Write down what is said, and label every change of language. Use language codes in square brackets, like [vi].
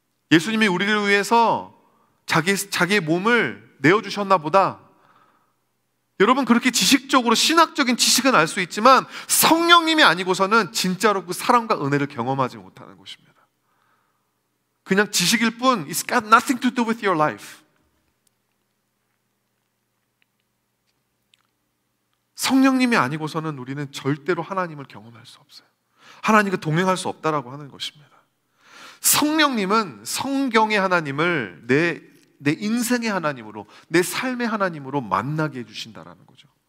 [ko] 예수님이 우리를 위해서 자기의 몸을 내어주셨나 보다. 여러분, 그렇게 지식적으로 신학적인 지식은 알 수 있지만 성령님이 아니고서는 진짜로 그 사랑과 은혜를 경험하지 못하는 것입니다. 그냥 지식일 뿐 [en] It's got nothing to do with your life. [ko] 성령님이 아니고서는 우리는 절대로 하나님을 경험할 수 없어요. 하나님과 동행할 수 없다라고 하는 것입니다. 성령님은 성경의 하나님을 내 인생의 하나님으로, 내 삶의 하나님으로 만나게 해주신다라는 거죠.